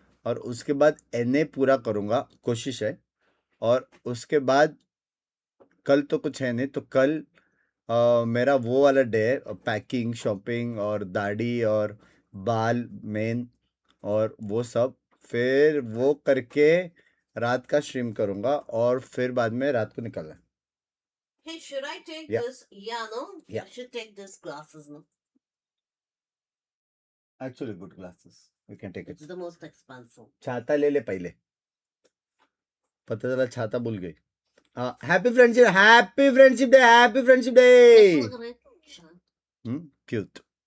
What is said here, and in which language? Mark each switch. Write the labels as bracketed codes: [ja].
[hi] और उसके बाद एनए पूरा करूंगा, कोशिश है. और उसके बाद कल तो कुछ है नहीं, तो कल मेरा वो वाला डे है, पैकिंग, शॉपिंग और दाढ़ी और बाल मेन और वो सब. फिर वो करके रात का स्ट्रीम करूंगा और फिर बाद में रात को निकलना. [en] Hey, should I take Yeah. this? Yeah, no? Yeah. I should take this glasses, no? Actually good glasses, you can take it. It's the most expensive. [hi] छाता ले ले पहले, पता चला छाता भूल गई. [en] Happy friendship day, happy friendship day. Let's look at it. Shant. Cute.